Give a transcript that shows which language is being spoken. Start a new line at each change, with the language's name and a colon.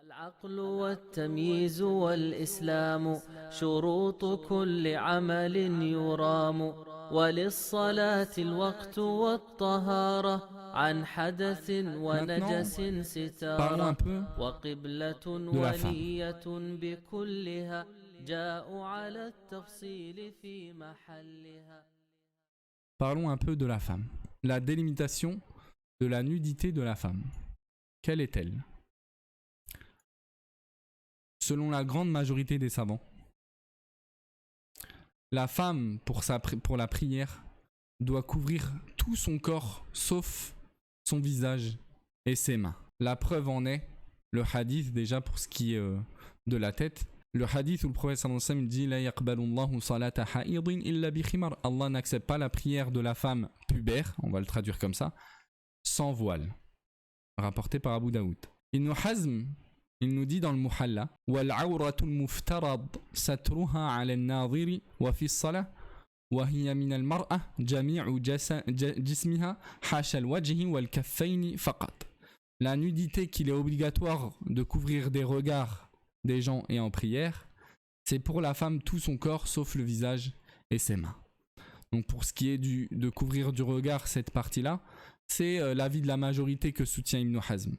Arabic: العقل والتمييز والإسلام شروط كل عمل يرام وللصلاة الوقت والطهارة عن حدث ونجس ستارة وقبلة ونية بكلها جاء على التفصيل في محلها.
French: Parlons un peu de la femme. La délimitation de la nudité de la femme. Quelle est-elle? Selon la grande majorité des savants, la femme, pour la prière, doit couvrir tout son corps, sauf son visage et ses mains. La preuve en est le hadith, déjà pour ce qui est de la tête. Le hadith où le prophète sallallahu alayhi wa sallam dit «
Arabic: La yaqbalullahu salata ha'idin illa bi khimar
French: » Allah n'accepte pas la prière de la femme pubère, on va le traduire comme ça, sans voile. Rapporté par Abu Daoud. Ibn Hazm, il nous dit dans le Muhalla
Arabic: وَالْعَوْرَةُ الْمُفْتَرَضْ سَتْرُهَا عَلَى النَّاظِرِ وَفِي الصَّلَاةِ وَهِيَ مِنَ الْمَرْأَةِ جَمِيعُ جِسْمِهَا حَاشَ الْوَجْهِ وَالْكَفَّيْنِ فَقَطْ.
French: La nudité qu'il est obligatoire de couvrir des regards des gens et en prière, c'est pour la femme tout son corps sauf le visage et ses mains. Donc pour ce qui est de couvrir du regard cette partie-là, c'est l'avis de la majorité que soutient Ibn Hazm.